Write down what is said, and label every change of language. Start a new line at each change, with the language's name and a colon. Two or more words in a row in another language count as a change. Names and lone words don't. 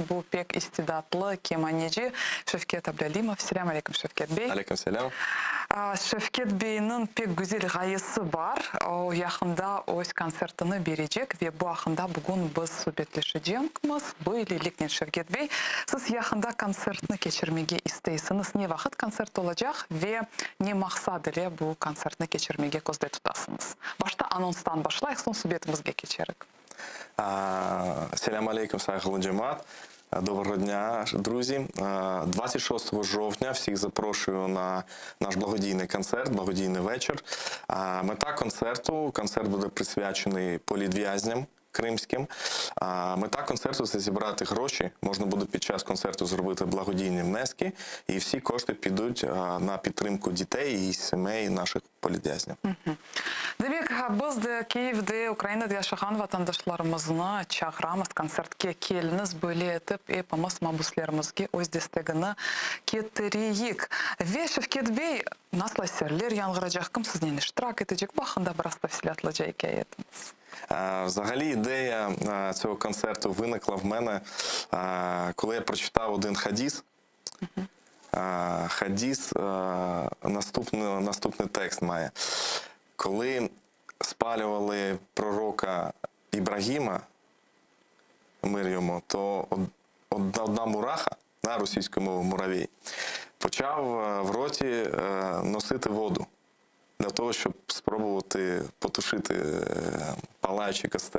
Crimean Tatar: Bu pek istidatlı kemaneci Şevket Ablalimov. Selam aleyküm Şevket Bey. Aleyküm selam. Şevket Bey'nin pek güzel gayesi var. O yakında öz konsertini verecek ve bu yakında bugün biz sohbetleşeceğimiz. Böyle likten Şevket Bey. Siz yakında konsertini geçirmege isteysiniz. Ne vakit konsert olacak ve ne maksad ile bu konsertini geçirmege gözde tutasınız? Başta anonstan başlayık, son sohbetimizge geçerik. Selam алейкум, сайгылы джемат.
Ukrainian: Доброго дня, друзі. 26 жовтня всіх запрошую на наш благодійний концерт, благодійний вечір. Мета концерту, концерт буде присвячений політв'язням кримським. Мета концерту – це зібрати гроші. Можна буде під час концерту зробити благодійні внески, і всі кошти підуть на підтримку дітей і сімей наших політв'язнів.
Crimean Tatar: Демек, biz de Kiyev'de Ukrayna'da yaşayan vatandaşlarımızı çağıramız, konsertke keliniz, böyle etip hepimiz mabuslarımızga öz destegini getireyik. Ve Şevket Bey, nasıl eserler yangıracak, kim sizden iştirak edecek? Bakında biraz tafsilatlıca hikayetiniz.
Ukrainian: Взагалі ідея цього концерту виникла в мене, коли я прочитав один хадіс Хадіс наступний текст має. Коли спалювали пророка Ібрагіма, мир йому, то одна мураха, на російською мовою муравій, почав в роті носити воду для того, щоб спробувати потушити палаючий костер.